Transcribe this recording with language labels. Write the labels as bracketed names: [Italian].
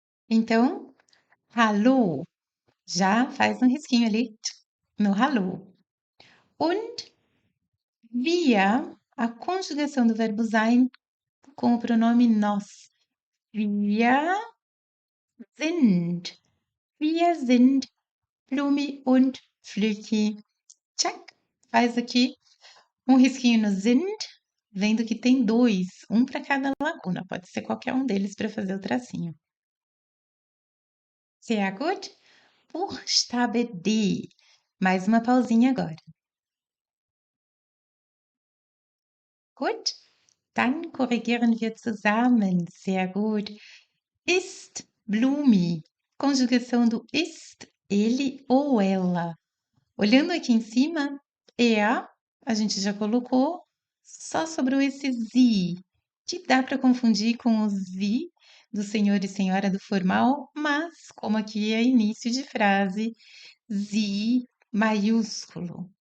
[Portuguese] Então, hallo. Já faz um risquinho ali no hallo. [German] Und wir, [Portuguese] a conjugação do verbo sein com o pronome nós. [German] Wir sind. Wir sind Blumi und Flüki. [English] Check. [Portuguese] Faz aqui um risquinho no sind, vendo que tem 2, um para cada lacuna. Pode ser qualquer um deles para fazer o tracinho. [German] Sehr gut. Buchstabe D. [Portuguese] Mais uma pausinha agora. [German] Gut. Dann korrigieren wir zusammen. Sehr gut. Ist Blumi. [Portuguese] Conjugação do ist, ele ou ela. Olhando aqui em cima, a gente já colocou, só sobrou esse sie, que dá para confundir com o sie do senhor e senhora do formal, mas como aqui é início de frase, sie maiúsculo.